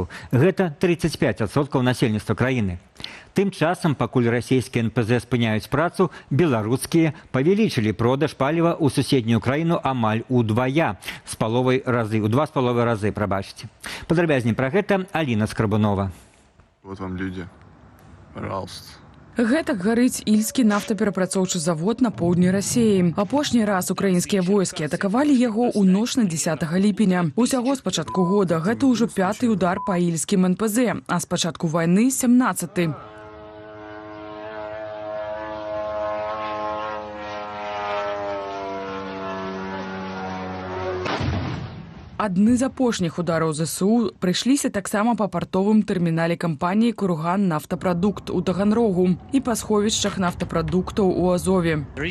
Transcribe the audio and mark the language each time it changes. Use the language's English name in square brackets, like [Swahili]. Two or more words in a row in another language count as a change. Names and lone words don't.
[Belarusian] Гэта 35% насельніцтва краіны. Тым часам, пакуль расійскія НПЗ спыняюць працу, беларускія павялічылі продаж паліва ў суседнюю краіну амаль у 2,5 разы, прабачце. Падрабязней пра гэта Аліна Скрабунова. [Russian] Вот вам люди. Пожалуйста. [Belarusian] Гэтак гарыць ільскі нафтаперапрацоўчы завод на поўдні Расіі. Апошні раз украінскія войскі атакавалі яго ў ноч на 10 ліпеня. Усяго з пачатку года гэта ўжо 5-й удар па ільскім НПЗ, а з пачатку вайны 17-й. Адны з апошніх удараў ЗСУ прыйшліся таксама па партовым тэрмінале кампаніі «Курган Нафтапрадукт» у Таганрогу і па сховішчах нафтапрадуктаў у Азове.